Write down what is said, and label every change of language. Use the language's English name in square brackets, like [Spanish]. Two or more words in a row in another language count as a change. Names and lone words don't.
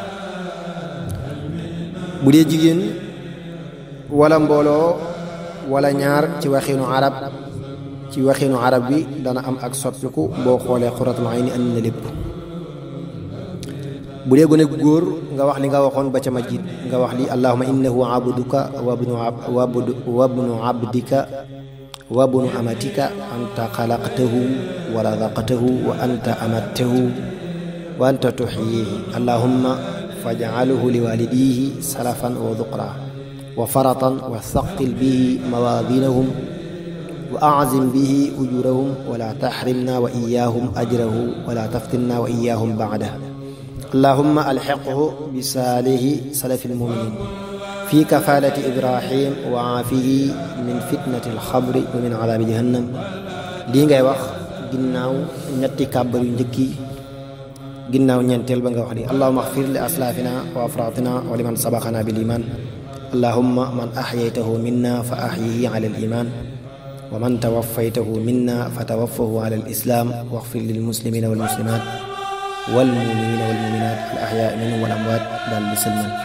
[Wolof] bu dee jigéen wala mbooloo wala ñaar ci waxinu arab bi dana am ak soppiku boo xoolee [Arabic] قرة العين [Wolof] andi na lépp bu dee gone góor nga wax li nga waxoon ba ca majid nga wax li [Arabic] اللهم إنه عبدك وابن عبدك وابن أمتك أنت خلقته ورزقته وأنت أمته وأنت تحييه اللهم فاجعله لوالديه سلفا وذخرا وفرطا وثقل به موازينهم وأعظم به أجورهم ولا تحرمنا وإياهم أجره ولا تفتنا وإياهم بعده اللهم ألحقه بصالح سلف المؤمنين في كفالة إبراهيم وعافه من فتنة القبر ومن عذاب جهنم [Wolof] lii ngay wax ginnaaw ñetti kàbbar yu njëkki ginnaaw ñeenteel ba nga wax ni [Arabic] اللهم اغفر لأسلافنا وأفراطنا ولمن سبقنا بالإيمان اللهم من أحييته منا فأحيه على الإيمان ومن توفيته منا فتوفه على الإسلام واغفر للمسلمين والمسلمات والمؤمنين والمؤمنات الأحياء منهم والأموات [Wolof] daal di sëlmal.